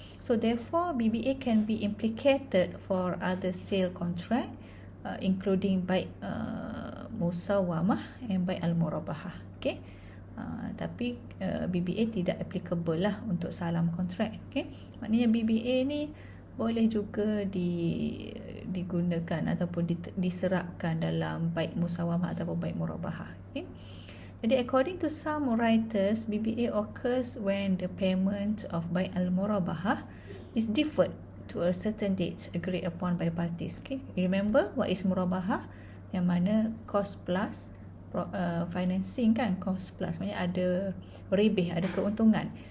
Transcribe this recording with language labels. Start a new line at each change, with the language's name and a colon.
English: So therefore BBA can be implicated for other sale contract, including baik musawamah and baik al-murabahah.
Malay: Okay, tapi BBA tidak applicable lah untuk salam kontrak. Okay, maknanya BBA ni boleh juga digunakan ataupun diserapkan dalam baik musawamah ataupun baik murabahah. Okay. Jadi
English: according to some writers, BBA occurs when the payment of baik al-murabahah is deferred to a certain date agreed upon by parties. Okay, remember what is murabahah?
Malay: Yang mana cost plus financing kan, cost plus maknanya ada rebeh, ada keuntungan.